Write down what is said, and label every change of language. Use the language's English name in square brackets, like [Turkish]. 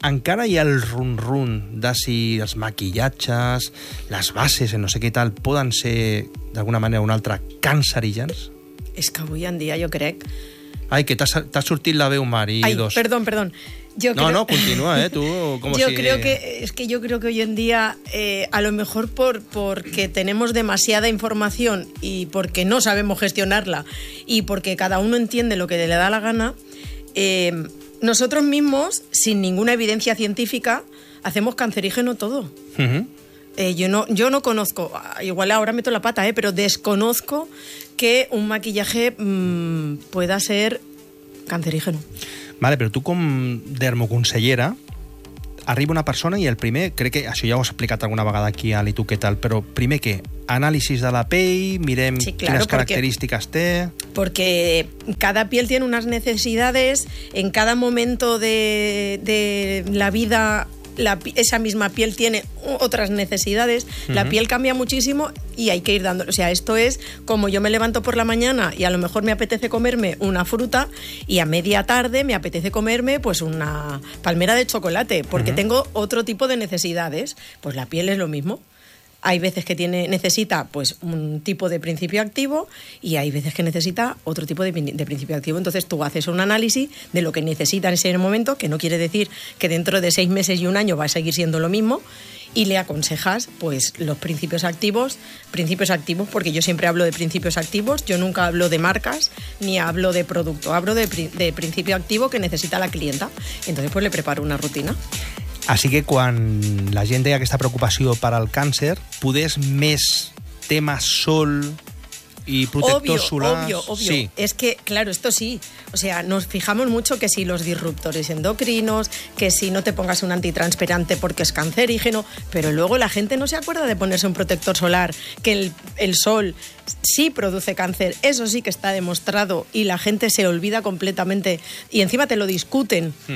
[Catalan] Encara hi ha el run-run de si els maquillatges, les bases, no sé què tal, poden ser d'alguna manera o una altra cancerígens? És que avui en dia jo crec... Ai, que t'ha sortit la veu, Mari. [Spanish] Ai, perdón. Yo [Catalan] no, continua, tu. [Spanish] Yo creo que hoy en día, a lo mejor porque tenemos demasiada información y porque no sabemos gestionarla y porque cada uno entiende lo que le da la gana, nosotros mismos, sin ninguna evidencia científica, hacemos cancerígeno todo. Uh-huh. Yo no conozco, igual ahora meto la pata, pero desconozco que un maquillaje pueda ser cancerígeno. Vale, pero tú con dermoconsellera [Catalan] arriba una persona i el primer, crec que això ja ho has explicat alguna vegada aquí a l'Itu, què tal, però primer què? Anàlisis de la pell, mirem [Spanish] sí, claro, [Catalan] quines característiques [Spanish] porque, [Catalan] té... Perquè [Spanish] cada piel tiene unas necesidades, en cada momento de la vida esa misma piel tiene otras necesidades, uh-huh. La piel cambia muchísimo y hay que ir dando, o sea, esto es como yo me levanto por la mañana y a lo mejor me apetece comerme una fruta y a media tarde me apetece comerme pues una palmera de chocolate porque uh-huh. Tengo otro tipo de necesidades, pues la piel es lo mismo. Hay veces que necesita pues un tipo de principio activo y hay veces que necesita otro tipo de principio activo. Entonces tú haces un análisis de lo que necesita en ese momento, que no quiere decir que dentro de 6 meses y un año va a seguir siendo lo mismo, y le aconsejas pues los principios activos, porque yo siempre hablo de principios activos, yo nunca hablo de marcas ni hablo de producto, hablo de principio activo que necesita la clienta. Entonces pues le preparo una rutina. [Catalan] Així que quan la gent té aquesta preocupació per al càncer, podés més tema sol i protector solar... [Spanish] Obvio. Sí. Es que, claro, esto sí. O sea, nos fijamos mucho que si los disruptores endocrinos, que si no te pongas un antitranspirante porque es cancerígeno, pero luego la gente no se acuerda de ponerse un protector solar, que el sol sí produce cáncer. Eso sí que está demostrado y la gente se olvida completamente y encima te lo discuten, uh-huh.